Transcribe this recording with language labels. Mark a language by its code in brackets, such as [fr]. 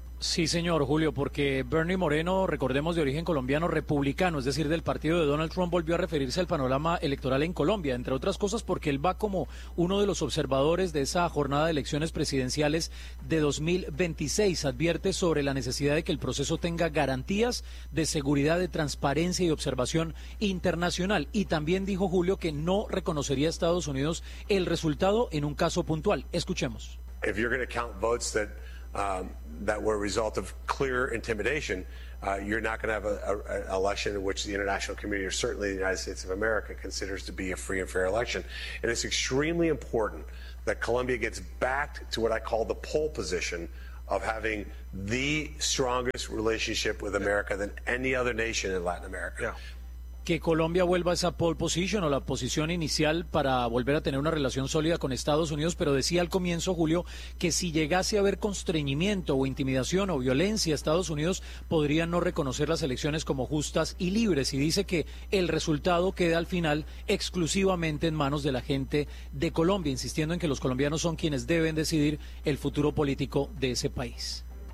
[es] Sí, señor Julio, porque Bernie Moreno, recordemos, de origen colombiano republicano, es decir, del partido de Donald Trump, volvió a referirse al panorama electoral en Colombia, entre otras cosas porque él va como uno de los observadores de esa jornada de elecciones presidenciales de 2026. Advierte sobre la necesidad de que el proceso tenga garantías de seguridad, de transparencia y observación internacional. Y también dijo, Julio, que no reconocería a Estados Unidos el resultado en un caso puntual. Escuchemos. [en] If you're going to count votes that... that were a result of clear intimidation, you're not going to have an election in which the international community, or certainly the United States of America, considers to be a free and fair election. And it's extremely important that Colombia gets back to what I call the pole position of having the strongest relationship with America than any other nation in Latin America. Yeah. [es] Que Colombia vuelva a esa pole position o la posición inicial para volver a tener una relación sólida con Estados Unidos, pero decía al comienzo, Julio, que si llegase a haber constreñimiento o intimidación o violencia, Estados Unidos podría no reconocer las elecciones como justas y libres, y dice que el resultado queda al final exclusivamente en manos de la gente de Colombia, insistiendo en que los colombianos son quienes deben decidir el futuro político de ese país.